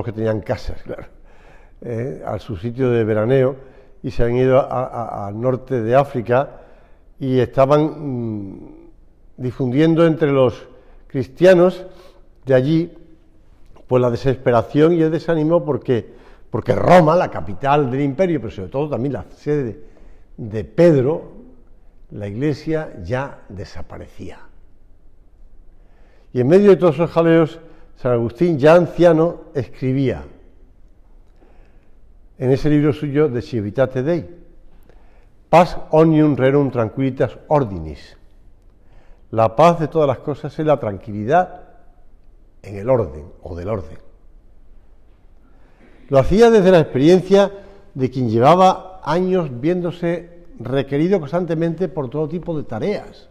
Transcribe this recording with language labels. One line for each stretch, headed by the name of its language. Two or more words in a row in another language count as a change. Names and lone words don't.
Spanish: que tenían casas, claro, a su sitio de veraneo, y se han ido al norte de África y estaban difundiendo entre los cristianos de allí pues la desesperación y el desánimo porque Roma, la capital del imperio, pero sobre todo también la sede de Pedro, la iglesia ya desaparecía. Y en medio de todos esos jaleos, San Agustín, ya anciano, escribía en ese libro suyo de Civitate Dei:
Latin: Paz omnium rerum tranquillitas ordinis.
Spanish: La paz de todas las cosas es la tranquilidad en el orden o del orden. Lo hacía desde la experiencia de quien llevaba años viéndose requerido constantemente por todo tipo de tareas.